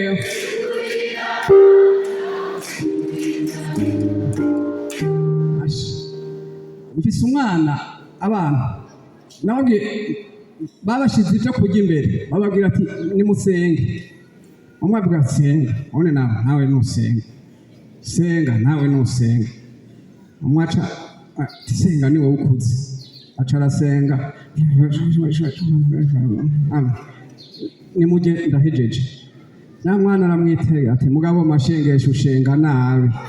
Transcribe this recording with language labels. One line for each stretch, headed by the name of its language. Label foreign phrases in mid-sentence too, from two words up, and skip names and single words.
Rundi: Mfise umwana abana nababwiye babashize ivyo kurya imbere bababwira ati nimusenge. Umwe avuga ati senga, one nawe nusenga, senga nawe nusenga. Umwe aca ati senga ni wowe ukuze, aca arasenga nimuje ndahejeje. Na mwana aramwitega ati mugabo mashengesho ushenga nabi.